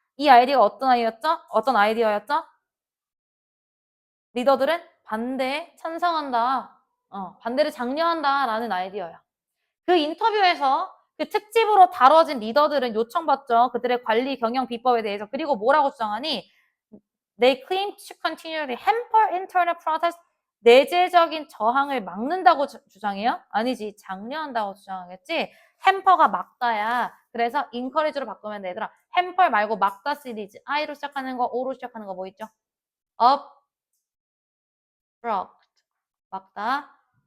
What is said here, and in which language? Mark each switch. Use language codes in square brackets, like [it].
[ko] 이 아이디어가 어떤 아이디어였죠? 리더들은 반대에 찬성한다. 반대를 장려한다 라는 아이디어야. 그 인터뷰에서 그 특집으로 다뤄진 리더들은 요청받죠. 그들의 관리 경영 비법에 대해서. 그리고 뭐라고 주장하니? [en] They claim to continually hamper internal process. [ko] 내재적인 저항을 막는다고 주장해요? 아니지. 장려한다고 주장하겠지. 햄퍼가 막다야. 그래서 encourage로 바꾸면 되더라. 햄퍼 말고 막다 시리즈. I로 시작하는 거, O로 시작하는 거 뭐 있죠? obstruct. 막다.